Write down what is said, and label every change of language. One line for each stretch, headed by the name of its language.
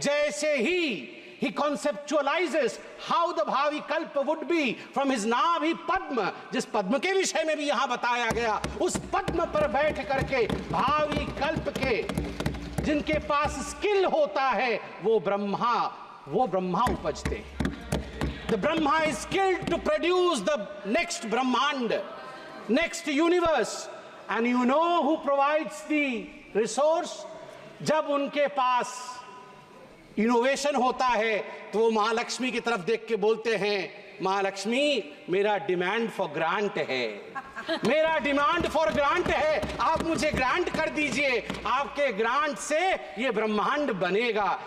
Hindi: जैसे ही
English: he conceptualizes how the
Hindi: भावी कल्प
English: would be from his
Hindi: नाभि पद्म, जिस पद्म के विषय में भी यहां बताया गया, उस पद्म पर बैठ करके भावी कल्प के जिनके पास स्किल होता है वो ब्रह्मा उपजते हैं।
English: The Brahma is skilled to produce the next Brahmand, next universe, and you know who provides the resource?
Hindi: जब उनके पास इनोवेशन होता है तो वो महालक्ष्मी की तरफ देख के बोलते हैं, महालक्ष्मी मेरा डिमांड फॉर ग्रांट है, मेरा डिमांड फॉर ग्रांट है, आप मुझे ग्रांट कर दीजिए, आपके ग्रांट से ये ब्रह्मांड बनेगा।